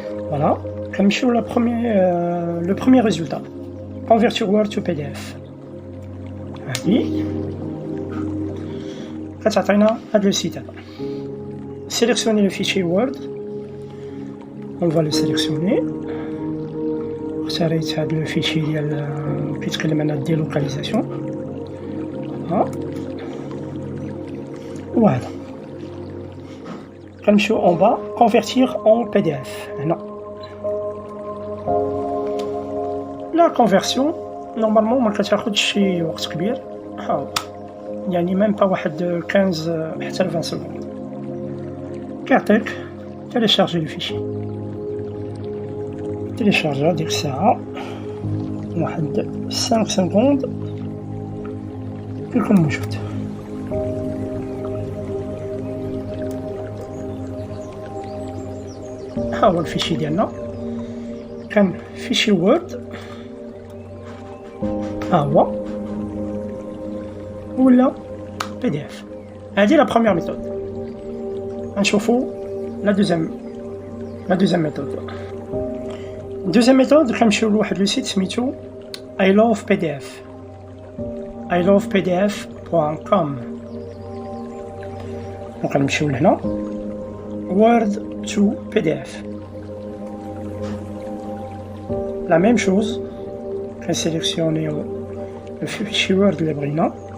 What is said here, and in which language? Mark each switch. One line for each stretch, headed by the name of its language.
French: Voilà, comme je suis le premier résultat. Convertir Word to PDF. هذا le site. Sélectionnez le fichier Word. On va le sélectionner.
Arabic: اختاريت هذا le fichier ديال كيتكلم على délocalisation.
French: Voilà. كنمشيو en bas, convertir en PDF.
Arabic: هنا.
French: La conversion normalement
Arabic: ما كتاخدش شي وقت كبير، يعني
French: même pas
Arabic: واحد 15 حتى 20 secondes.
French: كيعطيك télécharger le fichier.
Arabic: télécharger ديك الساعة واحد 5 secondes كيكون موجود. ها هو الفيشي ديالنا، كان فيشي وورد ها هو ولا بي دي اف. هذه لا بروميير ميثود. غنشوفو لا دوزيام ميثود. دوزيام ميثود كنمشيو لواحد لو سيت سميتو ilovepdf.com. وكنمشيو لهنا Word to PDF.
French: La même chose, on sélectionne le fichier Word
Arabic: اللي بغينا.